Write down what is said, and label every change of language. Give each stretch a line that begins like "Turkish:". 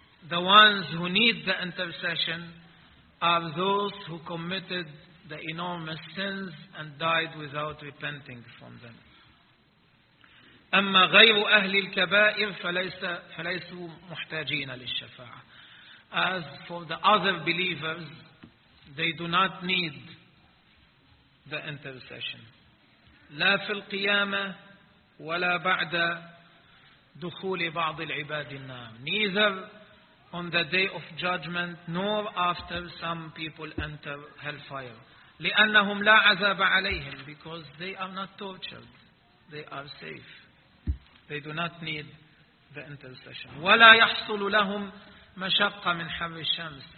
English: The ones who need the intercession are those who committed the enormous sins and died without repenting from them.
Arabic: أَمَّا غَيْرُ أَهْلِ الْكَبَائِرِ فَلَيْسُوا مُحْتَاجِينَ لِلشَّفَاعَةِ.
English: As for the other believers, they do not need the intercession.
Arabic: لا في القيامة ولا بعد دخول بعض العباد النار.
English: Neither on the day of judgment nor after some people enter hellfire.
Arabic: لأنهم لا عذاب عليهم.
English: Because they are not tortured. They are safe. They do not need the intercession.
Arabic: ولا يحصل لهم مشقة من حر الشمس.